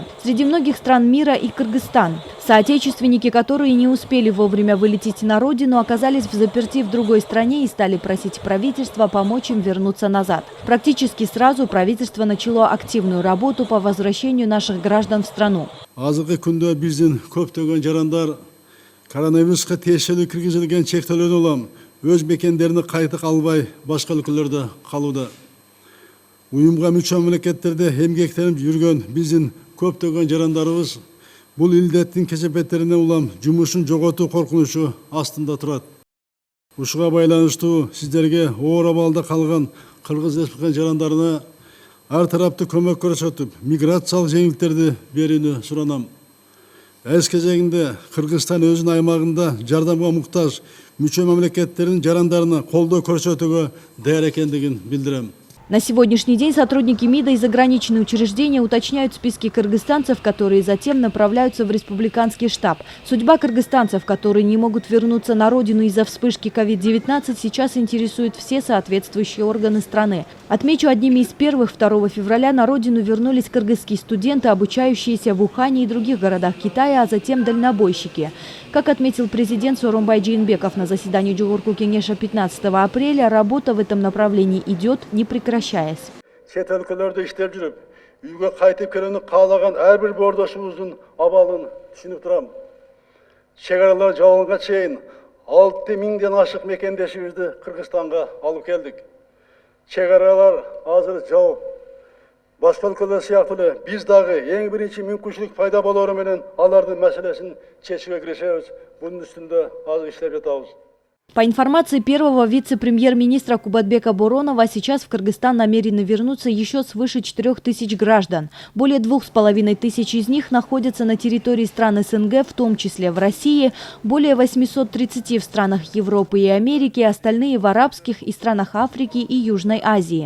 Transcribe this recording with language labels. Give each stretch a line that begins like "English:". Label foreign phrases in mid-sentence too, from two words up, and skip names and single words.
Russian: Среди многих стран мира и Кыргызстан. Соотечественники, которые не успели вовремя вылететь на родину, оказались в заперти в другой стране и стали просить правительства помочь им вернуться назад. Практически сразу правительство начало активную работу по возвращению наших граждан в страну.
Kyrgyz: Коронавирусқа тиешелүү киргизилген чектөөлөрдөн улам өз мекендерине кайтып албай башка өлкөлөрдө калууда. Уюмга мүчө мамлекеттерде эмгектенип жүргөн биздин көптөгөн жарандарыбыз бул илдеттин кесепеттерине улам жумушун жоготуу коркунучу астында турат. Ушуга байланыштуу сиздерге оор абалда калган Кыргыз Республикасынын жарандарына ар тараптуу көмөк көрсөтүп, миграциялык жеңилдиктерди берүүнү суранам. Әз кезегинде Кыргызстан өзүнүн аймагында жардамга муктаж мүчө мамлекеттердин жарандарына колдоо көрсөтүүгө даяр экендигин билдирем.
Russian: На сегодняшний день сотрудники МИДа и заграничные учреждения уточняют списки кыргызстанцев, которые затем направляются в республиканский штаб. Судьба кыргызстанцев, которые не могут вернуться на родину из-за вспышки COVID-19, сейчас интересует все соответствующие органы страны. Отмечу, одними из первых 2 февраля на родину вернулись кыргызские студенты, обучающиеся в Ухане и других городах Китая, а затем дальнобойщики. Как отметил президент Сооронбай Жээнбеков на заседании Жогорку Кеңеша 15 апреля, работа в этом направлении идет, не прекращаясь.
Kyrgyz: Чет өлкөлөрдө иштеп жүрүп, үйгө кайтып келүүнү каалаган ар бир боордошубуздун абалын түшүнүп турам. Чек аралар жабылганга чейин 6000ден ашык мекендешибизди Кыргызстанга алып келдик. Чек аралар азыр жабып, башка өлкөлөр сыяктуу эле биз дагы эң биринчи мүмкүнчүлүк пайда болоору менен алардын маселесин чечүүгө киришебиз. Бунун үстүндө азыр иштеп жатабыз.
Russian: По информации первого вице-премьер-министра Кубатбека Боронова, сейчас в Кыргызстан намерены вернуться еще свыше 4000 граждан. Более 2500 из них находятся на территории стран СНГ, в том числе в России, более 830 в странах Европы и Америки, остальные в арабских и странах Африки и Южной Азии.